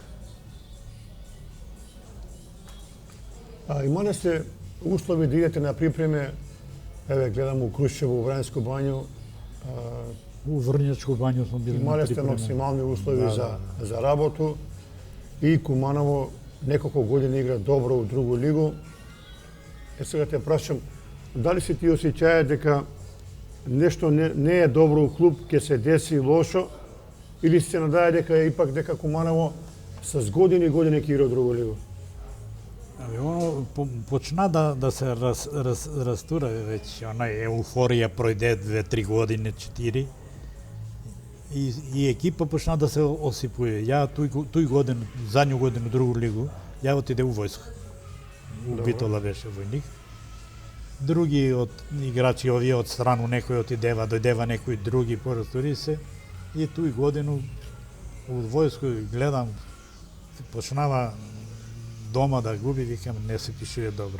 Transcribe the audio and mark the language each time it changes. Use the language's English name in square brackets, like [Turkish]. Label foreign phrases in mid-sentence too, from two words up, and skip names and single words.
[Macedonian] А имале сте услови да идете на припреме, еве гледам у Крушево, у Врањско бању, У Врњачко бању сме били имале на сте припреме. максимални услови Да, за работу и Куманово неколку години игра добро у другу лигу. Сега те прашам, дали си ти осеќаја дека нешто не е добро у клуб, ќе се деси лошо, или се надаја дека дека Куманово с години и години ќе игра у другу лигу? Абе, оно почна да се растура веќе, она еуфорија пројде 2-3 години, 4. И екипа почна да се осипуе. Ја тој годин, задњу годину другу лигу, ја отиде у војска. У Добро. Битола беше војник. Други од играчи овие од страну, некој отидева, дојдева некој други, порастури се. И тој годину у војско гледам, почнава дома да губи, викам, не се пишува добро.